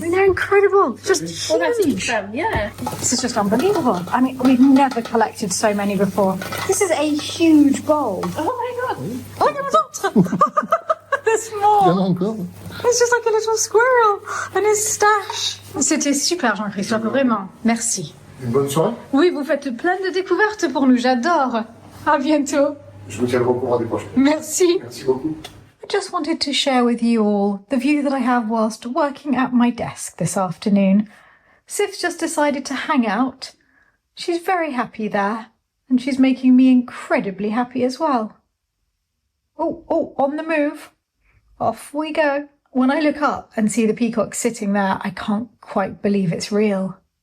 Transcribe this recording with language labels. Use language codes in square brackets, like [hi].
[en] They're incredible. Just Well, that's huge. them, yeah. This is just unbelievable. I mean, we've never collected so many before. This is a huge bowl. Oh my god. [fr] Oh, il y en a d'autres. [en] There's more. It's just like a little squirrel and his stash. [fr] C'était super, Jean-Christophe, vraiment. Merci. Une bonne soirée. Oui, vous faites plein de découvertes pour nous. J'adore. À bientôt. Je vous tiendrai au courant des prochaines. Merci. Merci beaucoup. [en] I just wanted to share with you all the view that I have whilst working at my desk this afternoon. Sif's just decided to hang out. She's very happy there, and she's making me incredibly happy as well. Oh, on the move. Off we go. When I look up and see the peacock sitting there, I can't quite believe it's real.